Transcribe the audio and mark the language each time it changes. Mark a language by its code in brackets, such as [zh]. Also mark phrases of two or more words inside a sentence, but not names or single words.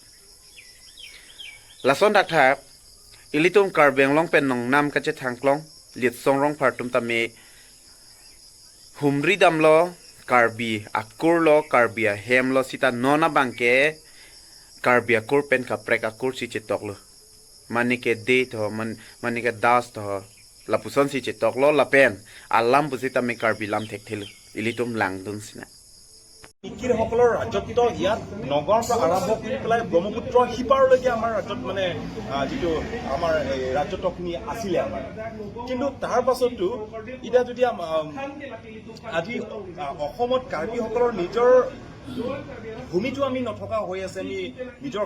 [mjw] la son dak thak ilitum karbeng long pen nong nam kache thangklong lit song rong phartum ta me humri dam lo karbi akur lo karbia hem lo sita nona bangke karbia kur pen ka prek akur si chetok lo manike de tho manike das tho la puson si chetok lo la pen alam pusita me karbilam thekthelu ilitum langdun sina [as] মিকিৰ সকলৰ ৰাজত্ব ইয়াত নগৰৰ পৰা আৰম্ভ কৰি পেলাই ব্ৰহ্মপুত্ৰ সিপাৰলৈকে আমাৰ ৰাজ্যত মানে যিটো আমাৰ ৰাজত্বখিনি আছিলে আমাৰ কিন্তু তাৰ পাছতো এতিয়া যদি আজি অসমত কাৰ্বিসকলৰ নিজৰ ভূমিটো আমি নথকা হৈ আছে আমি নিজৰ